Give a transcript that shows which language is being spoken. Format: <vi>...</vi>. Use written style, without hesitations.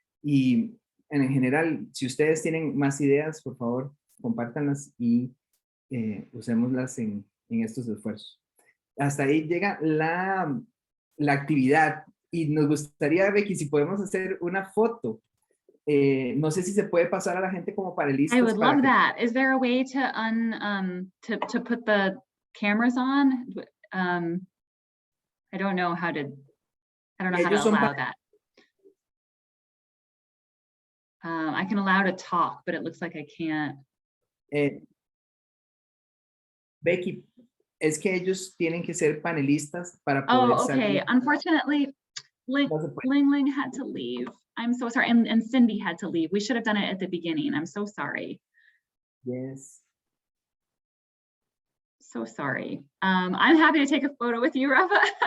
<es>Y en general, si ustedes tienen más ideas, por favor, compártanlas y usémoslas en estos esfuerzos. Hasta ahí llega la actividad y nos gustaría, Becky, si podemos hacer una foto. No sé si se puede pasar a la gente como panelistas.</es> <en>I would love that. Is there a way to to put the cameras on? I don't know how to. I don't know how to allow that. I can allow to talk, but it looks like I can't.</en> <es>Becky, es que ellos tienen que ser panelistas para poder</es> <en>okay.</en> <es>salir.</es> <en>Unfortunately, Ling Ling had to leave. I'm so sorry. And Cindy had to leave. We should have done it at the beginning. I'm so sorry. Yes. So sorry. I'm happy to take a photo with you, Rafa.</en>